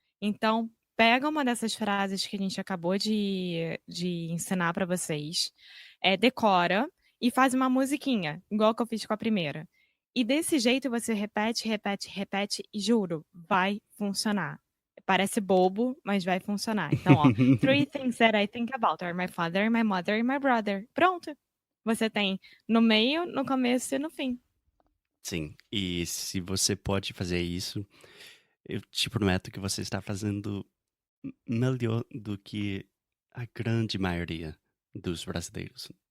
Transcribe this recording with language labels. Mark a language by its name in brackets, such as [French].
[Portuguese] Então, pega uma dessas frases que a gente acabou de ensinar pra vocês, decora e faz uma musiquinha, igual que eu fiz com a primeira. E desse jeito você repete, repete, repete e juro, vai funcionar. Parece bobo, mas vai funcionar. [English] Então, ó, 3 things that I think about are my father, my mother and my brother. [Portuguese] Pronto. Você tem no meio, no começo e no fim. Sim, e se você pode fazer isso, eu te prometo que você está fazendo melhor do que a grande maioria dos brasileiros.